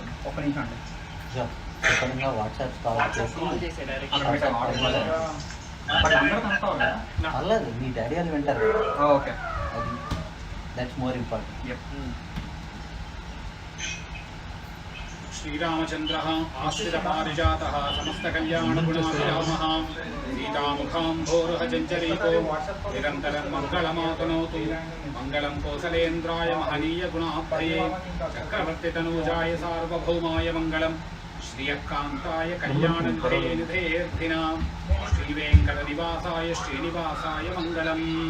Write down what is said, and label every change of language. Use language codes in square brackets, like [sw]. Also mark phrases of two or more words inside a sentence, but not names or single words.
[te] ఒక్క నిమిషం అండి సడన్గా వాట్సాప్ కాల్ చేసి అక్కడ పెట్టాం బట్ అందరూ కనెక్ట్ అవ్వాలి కదా పర్లేదు, మీ డాడీ వాళ్ళు వింటారు కదా. ఓకే [en] అది that's more important. [sa] श्रीरामचन्द्रः आश्रितपारिजातः समस्तकल्याणगुणाभिरामः सीतामुखाम्भोरुह चञ्चरीको निरन्तरं मङ्गलमातनोतु मङ्गलं कोसलेन्द्राय महनीयगुणाभये चक्रवर्तितनूजाय सार्वभौमाय मङ्गलं श्रियकान्ताय कल्याणनिधये निधेऽर्थिनां श्रीवेङ्कटनिवासाय श्रीनिवासाय मङ्गलम्।